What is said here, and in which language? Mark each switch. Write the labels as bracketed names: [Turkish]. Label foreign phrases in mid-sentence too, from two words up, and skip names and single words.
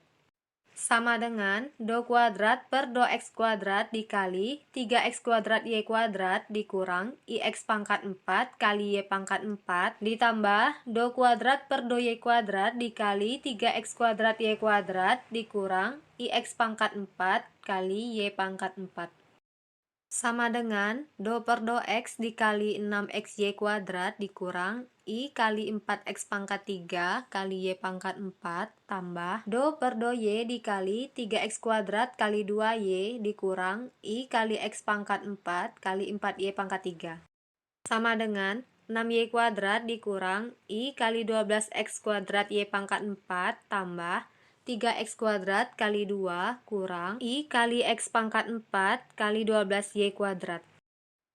[Indonesian] Sama dengan do kuadrat per do X kuadrat dikali 3X kuadrat Y kuadrat dikurang IX pangkat 4 kali Y pangkat 4 ditambah do kuadrat per do Y kuadrat dikali 3X kuadrat Y kuadrat dikurang IX pangkat 4 kali Y pangkat 4. Sama dengan do per do X dikali 6XY kuadrat dikurang I kali 4X pangkat 3 kali Y pangkat 4 tambah do per do Y dikali 3X kuadrat kali 2Y dikurang I kali X pangkat 4 kali 4Y pangkat 3. Sama dengan 6Y kuadrat dikurang I kali 12X kuadrat Y pangkat 4 tambah 3X kuadrat kali 2 kurang I kali X pangkat 4 kali 12Y kuadrat.